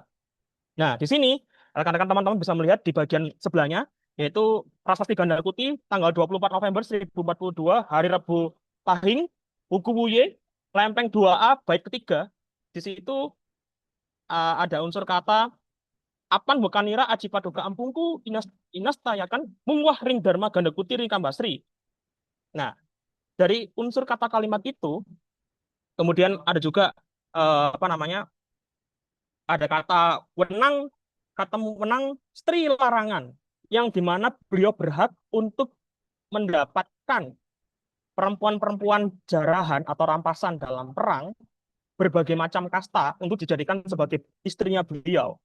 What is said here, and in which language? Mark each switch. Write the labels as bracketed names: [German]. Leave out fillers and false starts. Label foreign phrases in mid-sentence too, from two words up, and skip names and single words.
[Indonesian] Nah, di sini rekan-rekan teman-teman bisa melihat di bagian sebelahnya, yaitu Prasasti Gandakuti tanggal 24 November 1042, hari Rabu Pahing, Buku Wuye, Lempeng 2A, bait ketiga. Di situ ada unsur kata [Kawi] Apan Bukanira Aji Paduka Ampungku Inas Tayakan Mungwah Ring Dharma Gandakuti Ring Kambasri. [Indonesian] Nah, dari unsur kata kalimat itu, kemudian ada juga apa namanya? Ada kata [Kawi] wenang Stri Larangan, [Indonesian] yang dimana beliau berhak untuk mendapatkan perempuan-perempuan jarahan atau rampasan dalam perang berbagai macam kasta untuk dijadikan sebagai istrinya beliau.